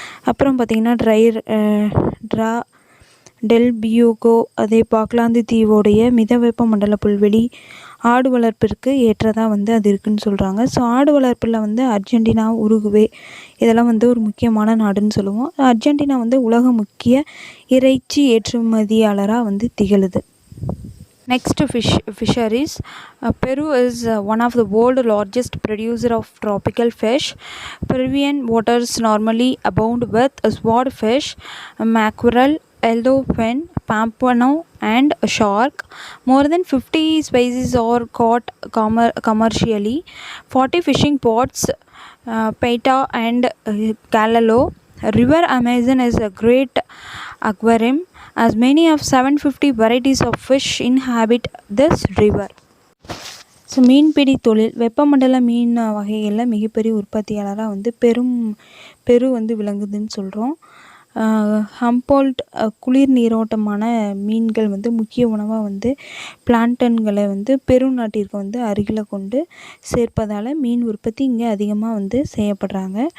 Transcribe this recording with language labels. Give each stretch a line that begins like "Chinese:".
Tamil: அப்புறம் பார்த்திங்கன்னா draw del Fuego, அதே பாக்லாந்து தீவோடைய மிதவெப்ப மண்டல புல்வெளி ஆடு வளர்ப்பிற்கு ஏற்றதாக வந்து அது இருக்குதுன்னு சொல்கிறாங்க. ஸோ ஆடு வளர்ப்பில் வந்து அர்ஜென்டினா, உருகுவே இதெல்லாம் வந்து ஒரு முக்கியமான நாடுன்னு சொல்லுவோம். அர்ஜென்டினா வந்து உலக முக்கிய இறைச்சி ஏற்றுமதியாளராக வந்து திகழுது.
English: Next, fisheries. Peru is one of the world's largest producer of tropical fish. Peruvian waters normally abound with swordfish, mackerel, yellowfin, pompano and shark. More than 50 species are caught commercially. 40 fishing ports, Paita and Calalo. River Amazon is a great aquarium as many of 750 varieties of fish inhabit this river.
Tamil: So மீன்பிடி தொழில் வெப்பமண்டல மீன் வகைகளில் மிகப்பெரிய உற்பத்தியாளராக வந்து பெரு வந்து விளங்குதுன்னு சொல்கிறோம். Humboldt குளிர் நீரோட்டமான மீன்கள் வந்து முக்கிய உணவாக வந்து பிளான்டன்களை வந்து பெரு நாட்டிற்கு வந்து அருகில் கொண்டு சேர்ப்பதால் மீன் உற்பத்தி இங்கே அதிகமாக வந்து செய்யப்படுறாங்க.